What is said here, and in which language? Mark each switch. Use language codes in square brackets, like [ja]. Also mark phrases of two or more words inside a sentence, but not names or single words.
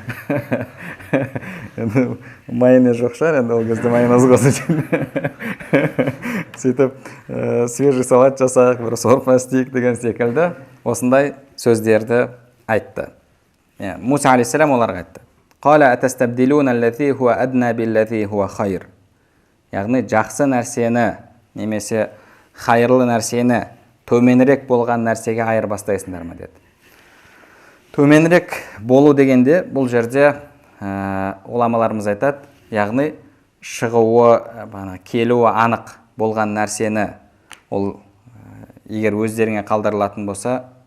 [kk] Енді майонез жоқ шығар, енді ол кезде майонез қосып сөйтіп [ru] свежий салат [kk] жасайық, бір сорпа істейік деген секілді осындай сөздерді айтты. Муса алейхиссалам оларға айтты: [ar] «قال أتستبدلون الذي هو أدنى بالذي هو خير». [kk] Яғни жақсы нәрсені немесе хайырлы нәрсені төменірек болған нәрсеге айырбастайсыңдар ма деді. Төменірек болу дегенде бұл жерде ғұламаларымыз айтады, яғни шығуы, келуі анық болған нәрсені ол егер өздеріңе қалдырылатын болса,